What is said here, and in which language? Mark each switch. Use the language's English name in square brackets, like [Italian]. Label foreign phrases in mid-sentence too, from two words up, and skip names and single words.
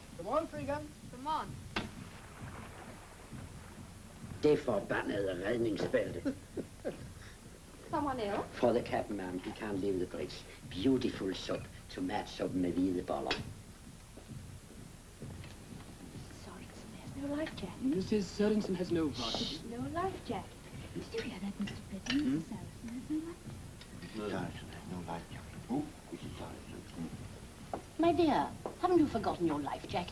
[English] on, Freegun. Come on. [Danish] Det forbandede redningsbælte. [English] Someone ill? For the captain, ma'am. He can't leave the bridge. Beautiful soup. [Danish] Tomatsuppe med hvide boller. [English] Sorensen has no life jacket. Mrs. Sorensen has no what? No life jacket. Did you hear that, Mr. Britton? Mrs. Sorensen has no life jacket. Sorensen has no life jacket. Oh, Mrs. Sorensen. My dear, haven't you forgotten your life jacket?